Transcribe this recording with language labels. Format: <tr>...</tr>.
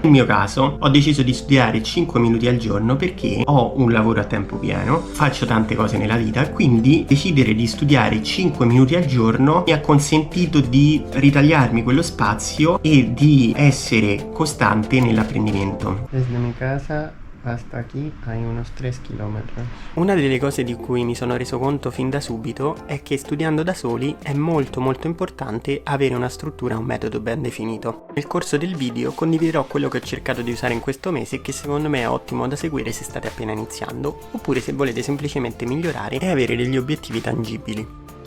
<it>Nel mio caso ho deciso di studiare 5 minuti al giorno perché ho un lavoro a tempo pieno, faccio tante cose nella vita, quindi decidere di studiare 5 minuti al giorno mi ha consentito di ritagliarmi quello spazio e di essere costante nell'apprendimento.</it> <es>Desde mi casa hasta aquí hay unos 3 chilometri.</es> <it>Una delle cose di cui mi sono reso conto fin da subito è che studiando da soli è molto importante avere una struttura, un metodo ben definito. Nel corso del video condividerò quello che ho cercato di usare in questo mese e che secondo me è ottimo da seguire se state appena iniziando, oppure se volete semplicemente migliorare e avere degli obiettivi tangibili.</it>